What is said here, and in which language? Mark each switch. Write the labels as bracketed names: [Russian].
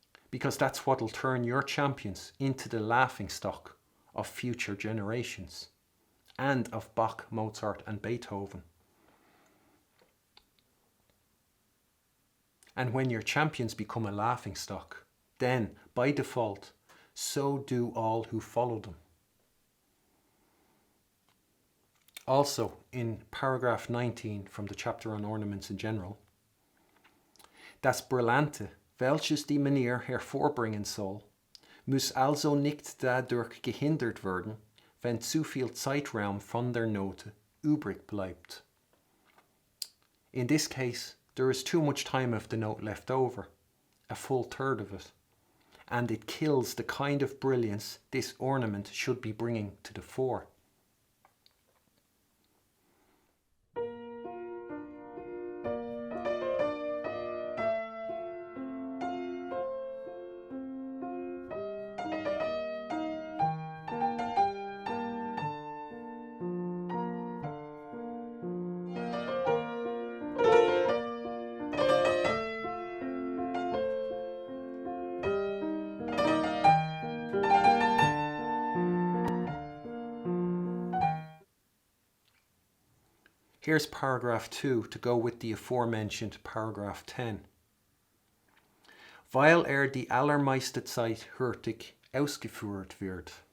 [English] Because that's what'll turn your champions into the laughingstock of future generations, and of Bach, Mozart and Beethoven. And when your champions become a laughingstock, then, by default, so do all who follow them. Also, in paragraph 19 from the chapter on ornaments in general, [German] das Brillante, welches die Manier hervorbringen soll, muss also nicht dadurch gehindert werden, wenn zu viel Zeitraum von der Note übrig bleibt. [English] In this case, there is too much time of the note left over, a full third of it, and it kills the kind of brilliance this ornament should be bringing to the fore. Here's paragraph 2 to go with the aforementioned paragraph 10. [German] Weil die allermeiste Zeit hurtig ausgeführt wird.